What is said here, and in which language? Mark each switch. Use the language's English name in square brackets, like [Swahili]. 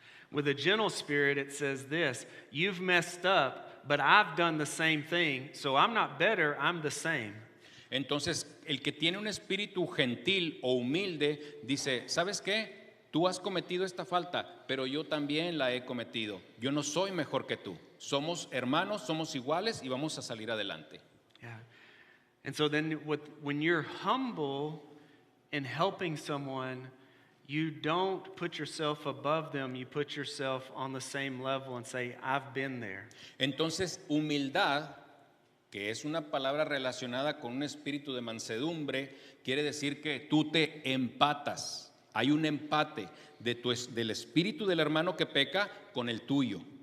[English] With a gentle spirit, it says this, you've messed up, but I've done the same thing, so I'm not better, I'm the same. [Spanish] Entonces, el que tiene un espíritu gentil o humilde dice, ¿sabes qué? Tú has cometido esta falta, pero yo también la he cometido. Yo no soy mejor que tú. Somos hermanos, somos iguales y vamos a salir adelante. [English] Yeah. And so then when you're humble in helping someone, you don't put yourself above them, you put yourself on the same level and say, I've been there. [Spanish] Entonces, humildad, que es una palabra relacionada con un espíritu de mansedumbre, quiere decir que tú te empatas. Hay un empate del espíritu del hermano que peca con el tuyo.